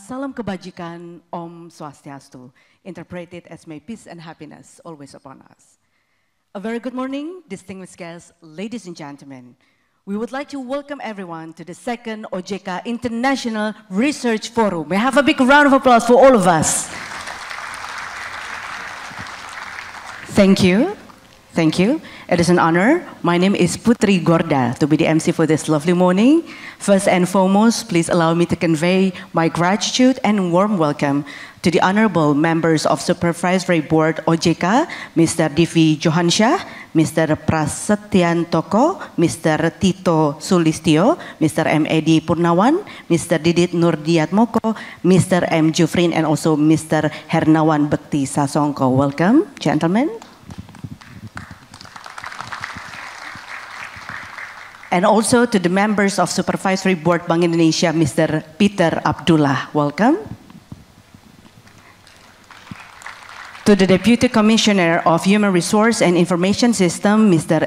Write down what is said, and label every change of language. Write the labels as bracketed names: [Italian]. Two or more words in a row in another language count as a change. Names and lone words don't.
[Indonesian] Salam kebajikan, [Balinese] Om Swastiastu. [English] Interpreted as may peace and happiness always upon us. A very good morning, distinguished guests, ladies and gentlemen. We would like to welcome everyone to the second OJK International Research Forum. May I have a big round of applause for all of us. Thank you. Thank you. It is an honor. My name is Putri Gorda to be the MC for this lovely morning. First and foremost, please allow me to convey my gratitude and warm welcome to the honorable members of Supervisory Board OJK, Mr. Divi Johansyah, Mr. Prasetyan Toko, Mr. Tito Sulistyo, Mr. M. Edi Purnawan, Mr. Didit Nurdiatmoko, Mr. M. Jufrin, and also Mr. Hernawan Bekti Sasongko. Welcome, gentlemen. And also to the members of Supervisory Board Bank Indonesia, Mr. Peter Abdullah, welcome. To the Deputy Commissioner of Human Resource and Information System, Mr.